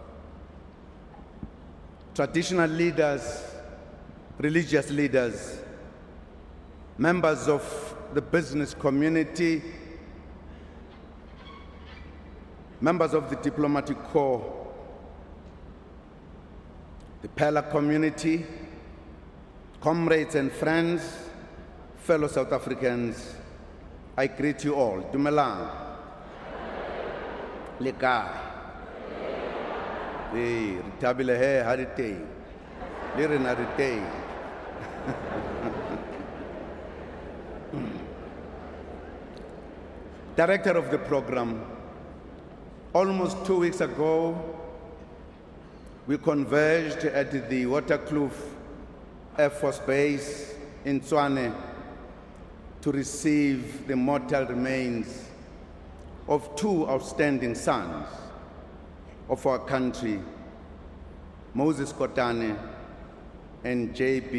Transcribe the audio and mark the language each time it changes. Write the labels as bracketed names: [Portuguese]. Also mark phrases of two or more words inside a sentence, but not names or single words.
[English] traditional leaders, religious leaders, members of the business community, members of the diplomatic corps, the Pella community, comrades and friends, fellow South Africans, I greet you all. [Southern Sotho] Dumelang. Le kae? Re thabile he ha re teng. Le rena re teng. [English] Director of the program, almost 2 weeks ago, we converged at the Waterkloof Air Force Base in Tshwane to receive the mortal remains of two outstanding sons of our country, Moses Kotane and J.B.